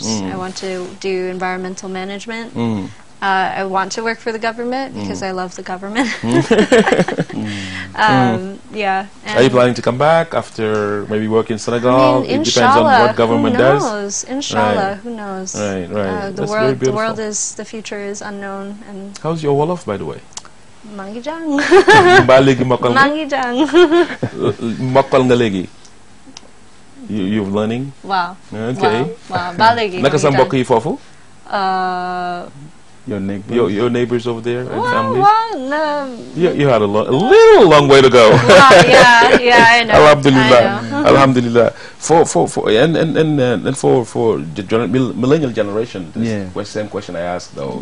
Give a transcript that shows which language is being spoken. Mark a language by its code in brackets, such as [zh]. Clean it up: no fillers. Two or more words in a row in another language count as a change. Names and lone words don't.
[en] I want to do environmental management. I want to work for the government because I love the government. Yeah. Are you planning to come back after maybe work in Senegal? I mean, it depends on what government does. Who knows? Inshallah, who knows? Right. The world is, the future is unknown. And how's your Wolof, by the way? [wo] Mangi jang. Ba legi mokal nga? Mangi jang. Mokal nga legi? [en] You're learning? Wow. Okay. [wo] Wow. Ba legi. Naka sa mbokk yi foofu? [en] Your neighbors over there and families? You had a little long way to go. Yeah, I know. [ar] Alhamdulillah. Alhamdulillah. [en] For the millennial generation, same question I asked though.